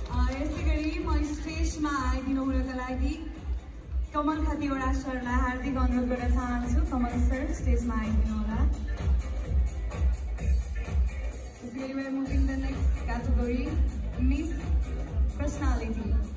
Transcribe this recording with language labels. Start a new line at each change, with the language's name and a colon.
Nepali: यसै गरी म स्टेजमा आइदिनु हुनका लागि कमल खतिवडा सरलाई हार्दिक अनुरोध गर्न चाहन्छु। कमल सर स्टेजमा आइदिनु होला। यसै गरी
English: we are moving the next category, Miss Personality.